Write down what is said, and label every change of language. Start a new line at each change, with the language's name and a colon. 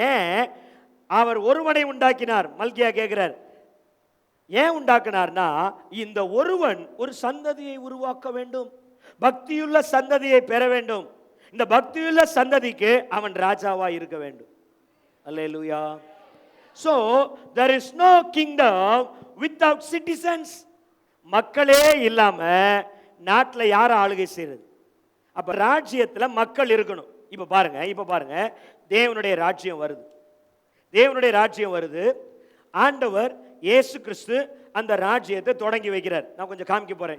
Tamil: ஏன் அவர் ஒருவனை உண்டாக்கினார்? மல்கியா கேட்கிறார். ஏன் உண்டாக்கினார்னா, இந்த ஒருவன் ஒரு சந்ததியை உருவாக்க வேண்டும், பக்தியுள்ள சந்ததியை பெற வேண்டும். இந்த பக்தியுள்ள சந்ததிக்கு அவன் ராஜாவா இருக்க வேண்டும். அல்லேலூயா.
English: So there is no kingdom without citizens.
Tamil: மக்களே இல்லாம நாட்டுல யார ஆளுகை செய்யறது? அப்ப ராஜ்யத்துல மக்கள் இருக்கணும். இப்ப பாருங்க தேவனுடைய ராஜ்யம் வருது. தேவனுடைய ராஜ்யம் வருது. ஆண்டவர் இயேசு கிறிஸ்து அந்த ராஜ்யத்தை தொடங்கி வைக்கிறார். நான் கொஞ்சம் காமிக்க போறேன்.